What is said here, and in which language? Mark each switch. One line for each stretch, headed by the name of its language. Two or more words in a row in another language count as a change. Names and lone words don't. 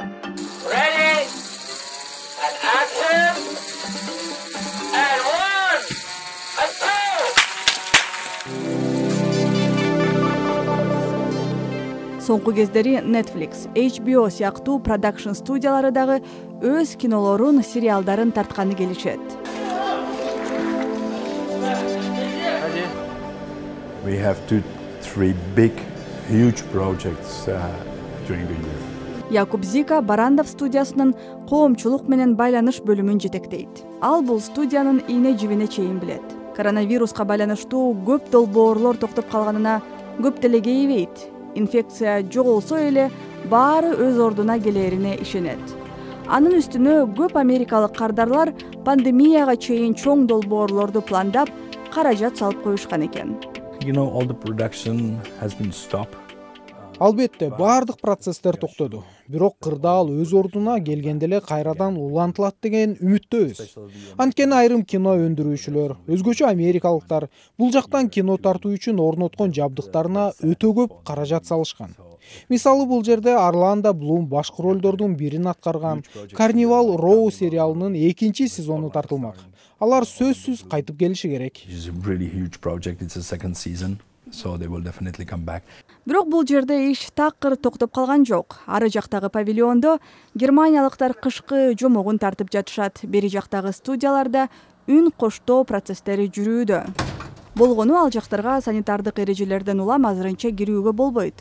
Kyrgyz: Соңку кездери Netflix, HBO сыяктуу продакшн студиялары дагы өз кинолорун, сериалдарын тартканы келишет.
English: We have 2-3 big, huge projects during the year.
Kyrgyz: Якуб Зика Барандов студиясынын коомчулук менен байланыш бөлүмүн жетектейт. Ал бул студиянын ийне жибине чейин билет. Коронавируска байланыштуу көп долбоорлор токтоп калганына көп деле кейибейт. Инфекция жоголсо эле баары өз ордуна келерине ишенет. Анын үстүнө көп америкалык кардарлар пандемияга чейин чоң долбоорлорду пландап, каражат салып коюшкан экен.
English: All the production has been stopped.
Kyrgyz: Албетте, баардык процесстер токтоду. Бирок кырдаал өз ордуна келгенде эле кайрадан улантылат деген үмүттөбүз. Анткени айрым кино өндүрүүчүлөр, өзгөчө америкалыктар бул жактан кино тартуу үчүн орноткон жабдыктарына өтө көп каражат салышкан. Мисалы бул жерде Орландо Блум башкы ролдордун бирин аткарган Карнивал Роу сериалынын 2-чи сезону тартылмак. Алар сөзсүз кайтып келиши керек.
English: So they will definitely come back.
Kyrgyz: Бирок бул жерде иш такыр токтоп калган жок. Ары жактагы павильондо германиялыктар кышкы жомогун тартып жатышат. Бери жактагы студияларда үн коштоо процесстери жүрүүдө. Болгону ал жактарга санитардык эрежелерден улам азырынча кирүүгө болбойт.